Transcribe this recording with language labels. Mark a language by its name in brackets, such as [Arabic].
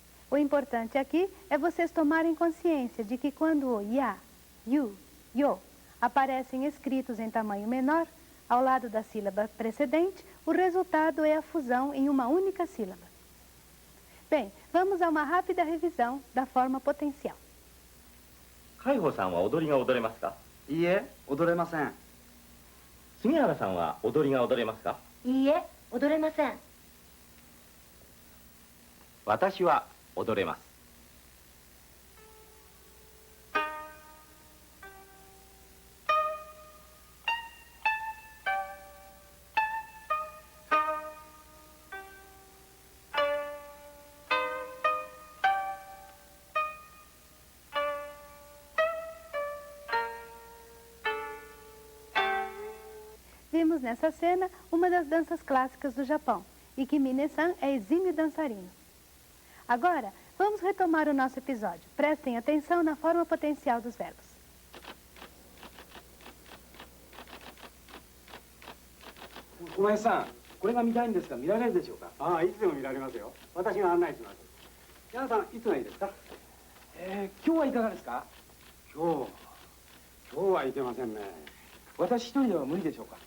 [Portuguese] O importante aqui é vocês tomarem consciência de que quando o ya, yu, yo aparecem escritos em tamanho menor, ao lado da sílaba precedente, o resultado é a fusão em uma única sílaba. Bem, vamos a uma rápida revisão da forma potencial. [Japanese] 海保さんは踊りが踊れますか？いいえ、踊れません。杉原さんは踊りが踊れますか？いいえ、踊れません。私は踊れます。 [Portuguese] Vimos nessa cena uma das danças clássicas do Japão, e que Mine-san é exímio dançarino. Agora, vamos retomar o nosso episódio. Prestem atenção na forma potencial dos verbos. [Japanese] 小林さん、これが見たいんですが見られるでしょうか？ああ、いつでも見られますよ。私が案内します。ヤンさん、いつがいいですか？今日はいかがですか？今日はいけませんね。私一人では無理でしょうか？